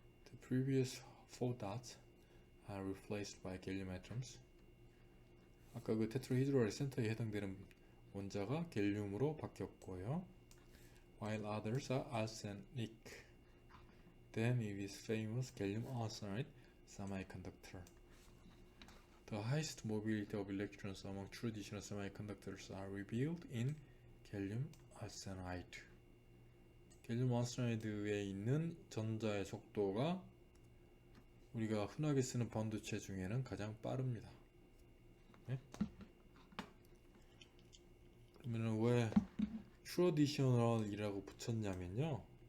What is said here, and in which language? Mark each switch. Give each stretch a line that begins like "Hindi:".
English: The previous four dots are replaced by gallium atoms.
Korean: 아까 그 테트라히드랄 센터에 해당되는 원자가 갤륨으로 바뀌었고요.
English: While others are arsenic. Then it is famous gallium arsenide semiconductor. The highest mobility of electrons among traditional semiconductors are revealed in gallium arsenide.
Korean: 갤륨 아르세나이드에 있는 전자의 속도가 우리가 흔하게 쓰는 반도체 중에는 가장 빠릅니다. 네? 그러면 왜 트래디셔널이라고 붙였냐면요.